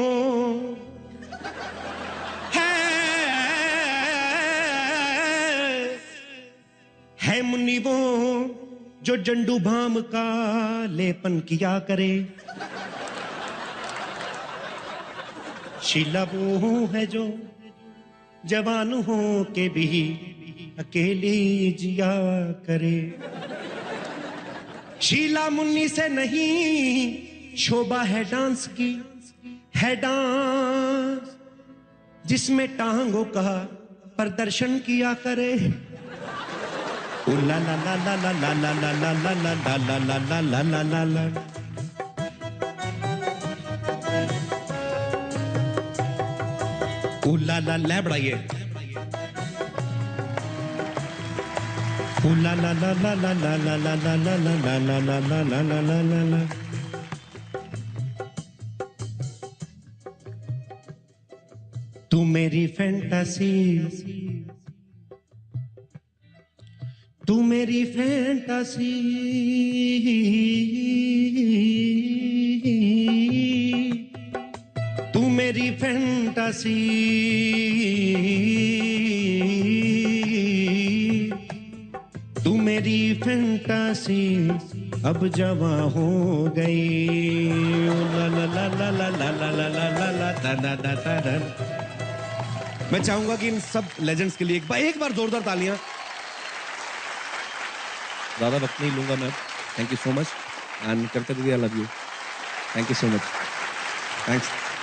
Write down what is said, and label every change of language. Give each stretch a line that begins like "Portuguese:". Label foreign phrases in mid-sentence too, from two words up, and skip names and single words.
Hindi: है मुन्नी वो जो जंडू भाम का लेपन किया करे, शीला वो है जो जवान हो के भी अकेली जिया करे। शीला मुन्नी से नहीं, शोभा है डांस की, है डांस जिसमें टांगों का प्रदर्शन किया करे। ला ला ला ला ला ला ला ला ला ला ला ला ला ला ला ला ला। ला ला ला बढ़ाइए। ला ला ला ला ला ला ला ला ला ला ला ला ला ला ला ला ला ला ला। तू मेरी फैंटासी, तू मेरी फैंटासी, तू मेरी फैंटासी, तू मेरी फैंटासी अब जवां हो गई। ला ला ला ला ला ला ला ला ला ला ला ला ला ला। मैं चाहूंगा कि इन सब लेजेंड्स के लिए एक बार जोरदार तालियां। ज्यादा वक्त नहीं लूंगा मैं।
English: Thank you so much and करते I love you। Thank you so much. Thanks.